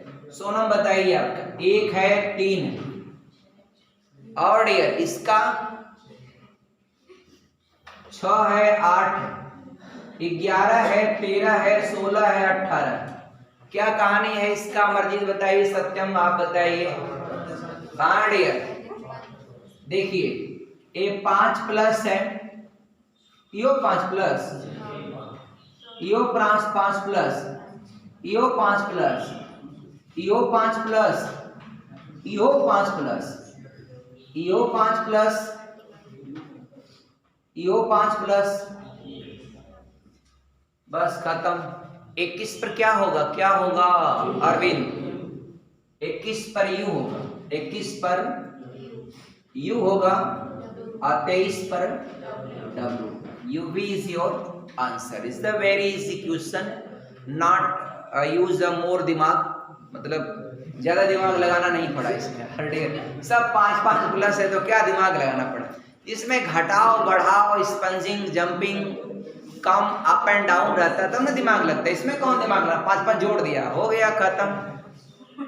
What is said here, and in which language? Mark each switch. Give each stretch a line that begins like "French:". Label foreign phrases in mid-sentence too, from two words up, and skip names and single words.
Hindi: सोनम बताइए आपका 1 है 3 है और डियर इसका 6 है 8 है 11 है 13 है 16 है 18 है। क्या कहानी है इसका? मर्जी बताइए, सत्यम आप बताइए। हाँ डियर देखिए ये 5 प्लस है, यो 5 प्लस, यो 5 प्लस, यो 5 प्लस, यो 5 प्लस, यो 5 प्लस, यो 5 प्लस, यो 5 प्लस, बस खत्म। 21 पर क्या होगा? क्या होगा अरविंद? 21 पर यू होगा, 21 पर यू होगा और 23 पर डब्ल्यू।
English: UV is your answer. It's the very easy question. Not use a more
Hindi: दिमाग, मतलब ज्यादा दिमाग लगाना नहीं पड़ा इसमें। सब 5 प्लस है तो क्या दिमाग लगाना पड़ा इसमें? घटाओ बढ़ाओ, स्पंजिंग जंपिंग,
English: come up and down
Hindi: रहता है तब ना दिमाग लगता है। इसमें कौन दिमाग लगा? 5 जोड़ दिया, हो गया खत्म।